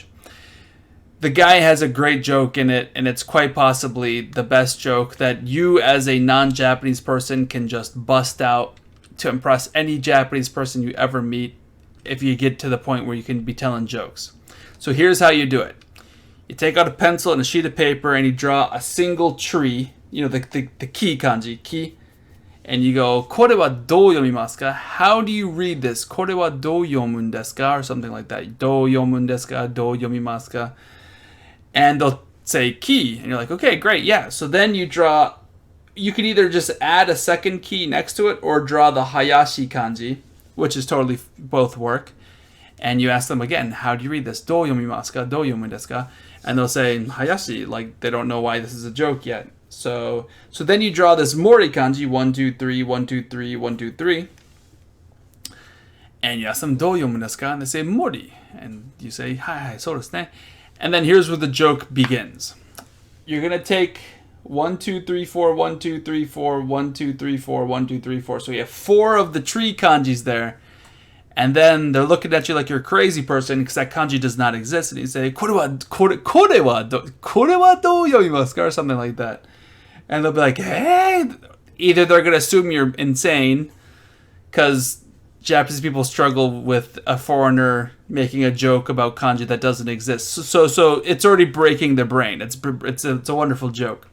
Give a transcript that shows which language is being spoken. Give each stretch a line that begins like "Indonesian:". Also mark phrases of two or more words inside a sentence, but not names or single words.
English: The guy has a great joke in it, and it's quite possibly the best joke that you as a non-Japanese person can just bust out to impress any Japanese person you ever meet if you get to the point where you can be telling jokes. So here's how you do it. You take out a pencil and a sheet of paper and you draw a single tree, the ki kanji, ki, and you go,
Japanese: "これはどう読みますか?"
English: How do you read this?
Japanese: "これはどう読むんですか?"
English: Or something like that.
Japanese: "どう読むんですか？どう読みますか?"
English: And they'll say ki, and you're like, okay, great, yeah. So then you draw, you can either just add a second ki next to it or draw the Hayashi kanji, which is totally both work. And you ask them again, how do you read this?
Japanese: "どう読みますか？どう読むんですか?"
English: And they'll say Hayashi, like they don't know why this is a joke yet. So then you draw this Mori kanji, 1, 2, 3, 1, 2, 3, 1, 2, 3. And you ask them,
Japanese: "どう読むんですか?"
English: And they say Mori. And you say,
Japanese: "はい、そうですね."
English: And then here's where the joke begins. You're going to take 1, 2, 3, 4, 1, 2, 3, 4, 1, 2, 3, 4, 1, 2, 3, 4. So you have 4 of the tree kanjis there. And then they're looking at you like you're a crazy person because that kanji does not exist. And you say,
Japanese: "これはどう読みますか?"
English: Or something like that. And they'll be like, hey. Either they're going to assume you're insane because Japanese people struggle with a foreigner making a joke about kanji that doesn't exist. So it's already breaking their brain. It's a wonderful joke.